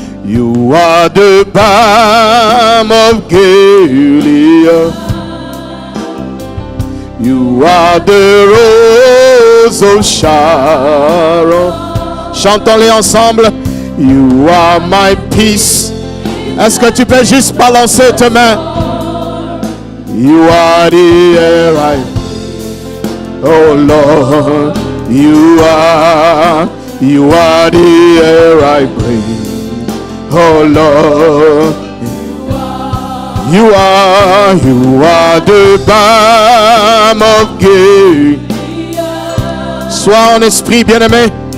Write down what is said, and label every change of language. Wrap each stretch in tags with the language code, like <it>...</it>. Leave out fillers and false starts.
<en>You are the balm of Gilead. You are the rose of Sharon.</en> <fr>Chantons-les ensemble.</fr> <en>You are my peace.</en> <fr>Est-ce que tu peux juste balancer tes mains?</fr> <en>You are the air I. Oh Lord, you are the air I breathe. Oh Lord, you are the balm of Gilead.</en> <fr>Sois en esprit, bien-aimé.</fr>